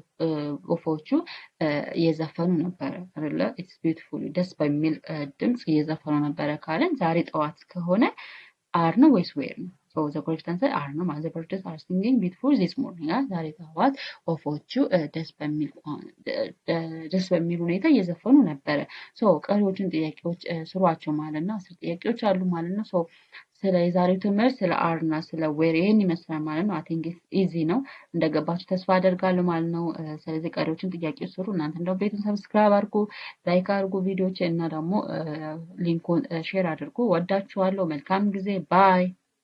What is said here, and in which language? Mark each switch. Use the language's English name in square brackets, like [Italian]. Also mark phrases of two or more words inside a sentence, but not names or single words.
[Amharic] ወፎቹ እየዘፈኑ ነበረ አይደለ [English] it's beautiful [Amharic] ደስ በሚል ድምጽ እየዘፈኑ ነበረ ካለን ዛሬ ጠዋት ከሆነ are ነው ወይስ were ነው [English] so the correct answer are [Amharic] ነው ማለት [English] the birds are singing beautiful this morning [Amharic] ዛሬ ጠዋት ወፎቹ ደስ በሚል ሁኔታ እየዘፈኑ ነበረ so ቀሪዎችን ጥያቄዎች ስሯቸው ማለት ነው 10 ጥያቄዎች አሉ ማለት ነው so ስለ የዛሬው ትምህርት ስለ are እና ስለ were ይሄን ይመስላል ማለት ነው [English] I think it's easy [Amharic] ነው እንደገባችሁ ተስፋ አደርጋለሁ ማለት ነው ስለዚህ ቀሪዎችን ጥያቄዎች ስሩ እናንተ እንደው ቤቱን ሰብስክራይብ አድርጉ ላይክ አድርጉ ቪዲዮዎች እና ደግሞ ሊንኩን ሼር አድርጉ ወዳችኋለሁ መልካም ጊዜ ባይ